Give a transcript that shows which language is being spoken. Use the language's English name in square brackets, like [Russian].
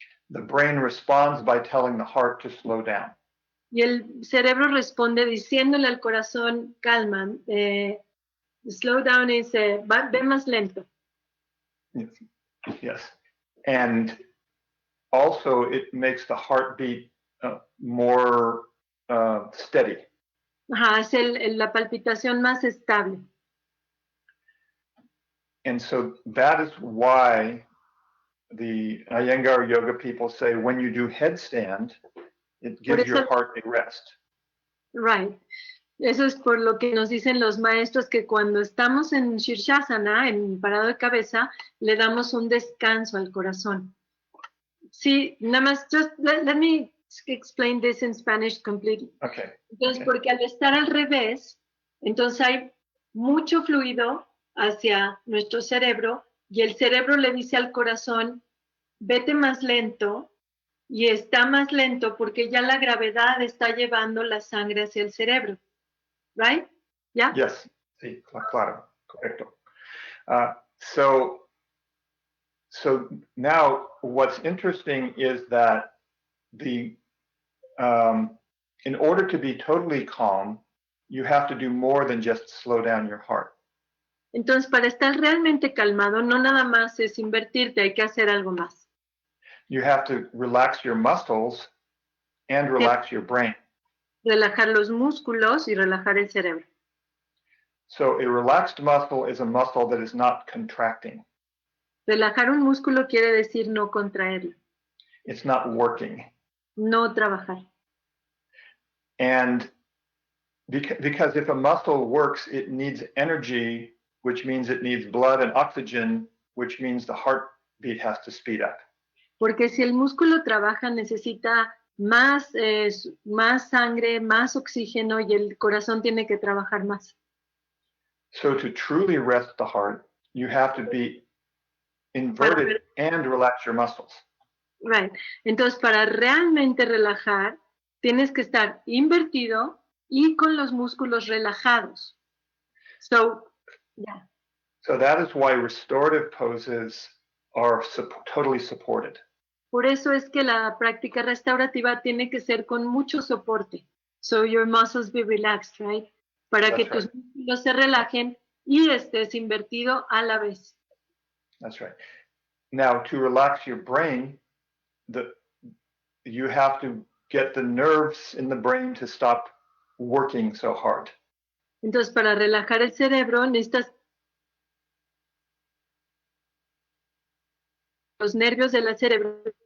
[English] The brain responds by telling the heart to slow down. [Spanish] Y el cerebro responde diciéndole al corazón, calma, [English] slow down is, [Spanish] ve más lento. [English] Yes. And also it makes the heartbeat more steady. [Spanish] Ajá, es la palpitación más estable. [English] And so that is why the Iyengar yoga people say when you do headstand, it gives your heart a rest. Right. [Spanish] Eso es por lo que nos dicen los maestros que cuando estamos en Shirshasana, en parado de cabeza, le damos un descanso al corazón. Sí, nada más, [English] just let me explain this in Spanish completely. Okay. [Spanish] Entonces, porque al estar al revés, entonces hay mucho fluido hacia nuestro cerebro y el cerebro le dice al corazón, vete más lento y está más lento porque ya la gravedad está llevando la sangre hacia el cerebro. [English] Right? Yeah? [Spanish] Yes, sí, claro, correcto. [English] So now what's interesting is that in order to be totally calm, you have to do more than just slow down your heart. [Spanish] Entonces, para estar realmente calmado, no nada más es invertirte, hay que hacer algo más. [English] You have to relax your muscles and relax your brain. [Spanish] Relajar los músculos y relajar el cerebro. [English] So a relaxed muscle is a muscle that is not contracting. [Spanish] Relajar un músculo quiere decir no contraerlo. [English] It's not working. [Spanish] No trabajar. [English] And because if a muscle works, it needs energy, which means it needs blood and oxygen, which means the heartbeat has to speed up. [Spanish] Porque si el músculo trabaja, necesita más sangre, más oxígeno y el corazón tiene que trabajar más. [English] So to truly rest the heart, you have to be inverted and relax your muscles. Right. [Spanish] Entonces, para realmente relajar, tienes que estar invertido y con los músculos relajados. [English] So, yeah. So that is why restorative poses are totally supported. [Spanish] Por eso es que la práctica restaurativa tiene que ser con mucho soporte. [English] So your muscles be relaxed, right? [Spanish] Para que tus músculos se relajen y estés invertido a la vez. [English] That's right. Now, to relax your brain, you have to get the nerves in the brain to stop working so hard. [Spanish] Entonces, para relajar el cerebro, necesitas los nervios del cerebro.